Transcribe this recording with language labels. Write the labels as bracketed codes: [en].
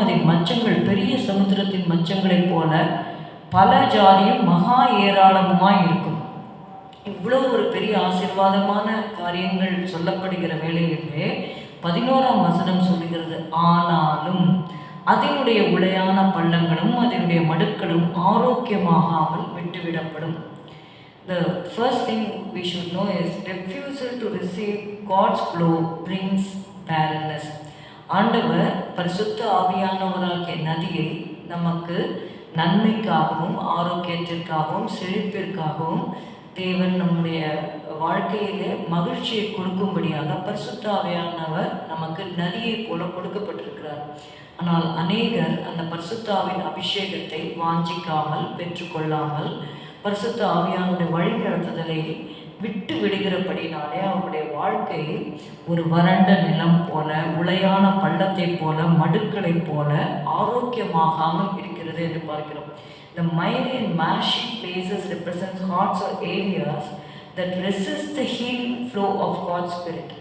[ta] அதன் மச்சங்கள் பெரிய சமுத்திரத்தின் மச்சங்களைப் போல பல ஜாதியும் மகா ஏராளமுமாய் இருக்கும். இவ்வளவு ஒரு பெரிய ஆசீர்வாதமான காரியங்கள் சொல்லப்படுகிற வேளையிலே 11ஆம் வசனம் சொல்லுகிறது, ஆனாலும் அதனுடைய உளையான பள்ளங்களும் அதனுடைய மடுக்களும் ஆரோக்கியமாகாமல் விட்டுவிடப்படும். [en] The first thing we should know is refusal to receive God's flow brings barrenness. [ta] ஆண்டவர் பரிசுத்த ஆவியானவராகிய நதியை நமக்கு நன்மைக்காகவும் ஆரோக்கியத்திற்காகவும் செழிப்பிற்காகவும் தேவன் நம்முடைய வாழ்க்கையிலே மகிழ்ச்சியை கொடுக்கும்படியாக பரிசுத்த ஆவியானவர் நமக்கு நதியை போல கொடுக்கப்பட்டிருக்கிறார். ஆனால் அநேகர் அந்த பரிசுத்தாவின் அபிஷேகத்தை வாஞ்சிக்காமல் பெற்றுக்கொள்ளாமல் பரிசுத்த ஆவியானுடைய வழிநடத்துதலை விட்டு விடுகிறபடினாலே அவருடைய வாழ்க்கை ஒரு வறண்ட நிலம் போல, உளையான பள்ளத்தை போல, மடுக்களை போல ஆரோக்கியமாகாமல் இருக்கிறது என்று பார்க்கிறோம். [en] The miry and marshy places represent hearts or areas that resist the healing flow of God's Spirit.